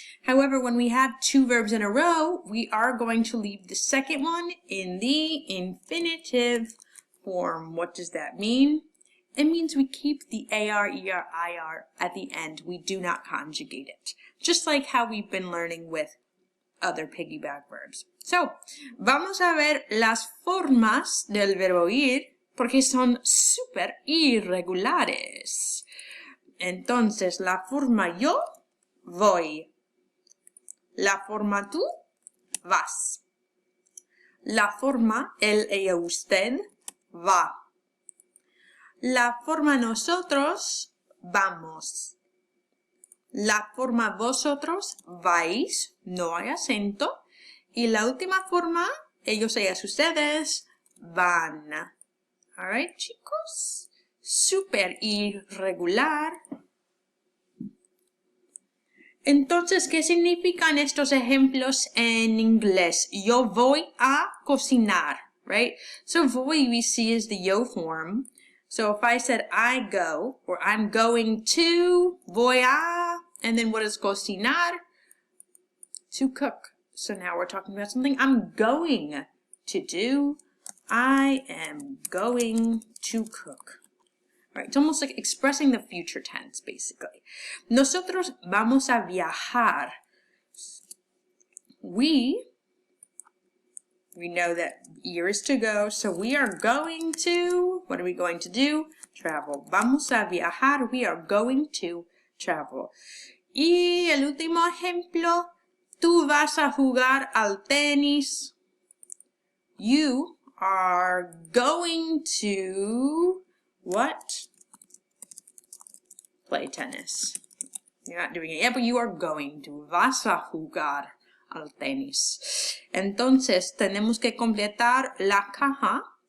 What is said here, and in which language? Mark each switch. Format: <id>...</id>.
<en>However, when we have two verbs in a row, we are going to leave the second one in the infinitive form. What does that mean? It means we keep the AR, ER, IR at the end. We do not conjugate it. Just like how we've been learning with other piggyback verbs.</en> <es>So, vamos a ver las formas del verbo ir porque son súper irregulares. Entonces, la forma yo, voy. La forma tú, vas. La forma él, ella, usted, va. La forma nosotros, vamos. La forma vosotros, vais, no hay acento. Y la última forma, ellos, ellas, ustedes, van. Alright, chicos? Súper irregular. Entonces, ¿qué significan estos ejemplos en inglés? Yo voy a cocinar, right?</es> <en>So voy we see is the yo form. So if I said I go, or I'm going to, voy a, and then what is cocinar? To cook. So now we're talking about something I'm going to do. I am going to cook. Right? It's almost like expressing the future tense, basically.</en> <es>Nosotros vamos a viajar.</es> <en>We know that ir is to go, so we are going to, what are we going to do? Travel.</en> <es>Vamos a viajar,</es> <en>we are going to travel.</en> <es>Y el último ejemplo, tú vas a jugar al tenis.</es> <en>You are going to, what? Play tennis. You're not doing it yet, but you are going to.</en> <es>Vas a jugar al tenis. Entonces, tenemos que completar la caja.</es>